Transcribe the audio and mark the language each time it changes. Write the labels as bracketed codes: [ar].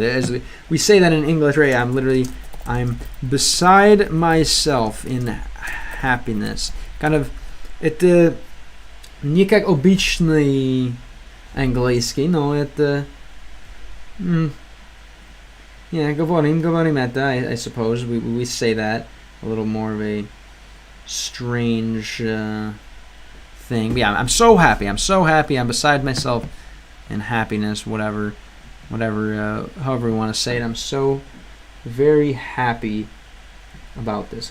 [en] As we say that in English, right? I'm beside myself in happiness. Kind of, [ru] это не как обычный английский, но это... [en] Yeah, [ru] говорим это, [en] I suppose. We say that. A little more of a strange thing. But yeah, I'm so happy. I'm beside myself in happiness, whatever, however we want to say it. I'm so very happy about this.